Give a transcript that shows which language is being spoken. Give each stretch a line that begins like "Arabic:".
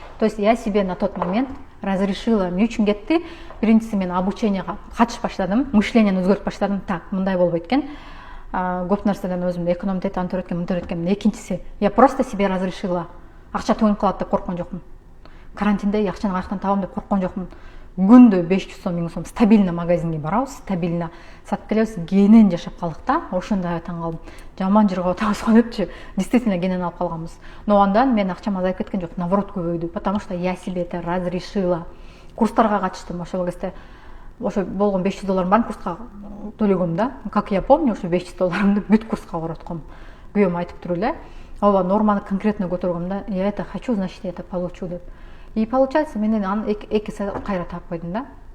Russian: То есть я себе на тот момент разрешила,
Kyrgyz: эмне үчүн кетти? Биринчиси, мен обученияга катышып баштадым, мышлениени өзгөртүп баштадым. Так, мындай болбойт экен. Көп нерседен өзүмдү экономдо этип, антип эткем, мынтип эткем.
Russian: Экинчиси, я просто себе разрешила.
Kyrgyz: Акча төгүнүп калат деп корккон жокмун. Карантинде акчаны каяктан табам деп корккон жокмун. Күндө 500 сом, 1000 сом стабильно магазинге барабыз, стабильно сатып келебиз, кенен жашап калдык да. Ошондо таң калдым. Жаман жерге отабыз го депчи. Действительно кенен алып калганбыз.
Russian: Но
Kyrgyz: андан мен акчам азайып кеткен жок,
Russian: наоборот көбөйдү, потому что я себе это разрешила.
Kyrgyz: Курстарга катыштым ошол кезде. Ошо болгон $500 барын курска төлөгөм да. Как я помню, ошо $500 бүт курска коротком. Күйөөм айтып туруп эле, ооба норманы конкретно көтөргөм да.
Russian: Я это хочу, значит, я это получу деп. И получается,
Kyrgyz: мен аны эки кайра таап койдум да.